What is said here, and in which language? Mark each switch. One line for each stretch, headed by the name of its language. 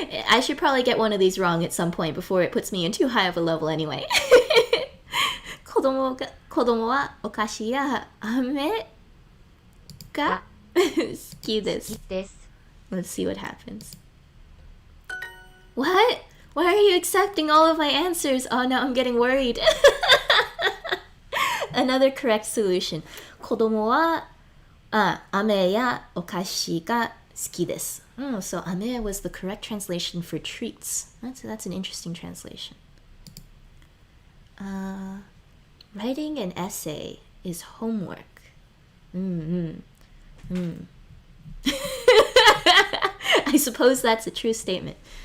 English: I should probably get one of these wrong at some point before it puts me in too high of a level anyway.
Japanese: 子供はお菓子や飴が好きで好す。きです。
English: Let's see what happens. What? Why are you accepting all of my answers? Oh, now I'm getting worried. Another correct solution.
Japanese: 子供は飴やお菓子が好きです。
English: So 飴 was the correct translation for treats. That's an interesting translation. Writing an essay is homework. I suppose that's a true statement.